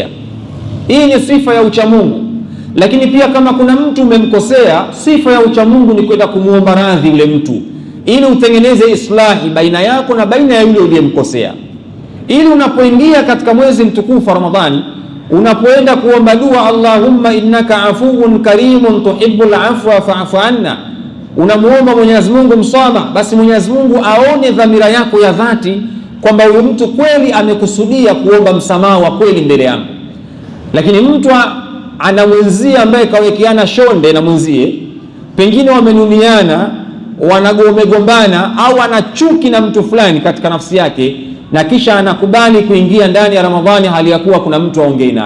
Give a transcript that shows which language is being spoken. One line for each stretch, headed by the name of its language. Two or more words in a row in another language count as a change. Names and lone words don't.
Swahili: Hii ni sifa ya uchamungu. Lakini pia kama kuna mtu umemkosea, sifa ya uchamungu ni kwenda kumuomba radhi yule mtu, ili utengeneze islahi baina yako na baina ya yule uliyemkosea, ili unapoingia katika mwezi mtukufu wa Ramadhani, unapoenda kuomba dua,
Arabic: اللهم إنك عفو كريم تحب العفو فاعف عنا,
Swahili: unamuomba Mwenyezi Mungu msamaha, basi Mwenyezi Mungu aone dhamira yako ya dhati kwamba huyu mtu kweli amekusudia kuomba msamaha wa kweli mbele yangu. Lakini mtu ana mwenzie ambaye kawekeana shonde na mwenzie, pengine wamenuniana, wanagombana, au ana chuki na mtu fulani katika nafsi yake, na kisha anakubali kuingia ndani ya Ramadhani hali ya kuwa kuna mtu aongei naye.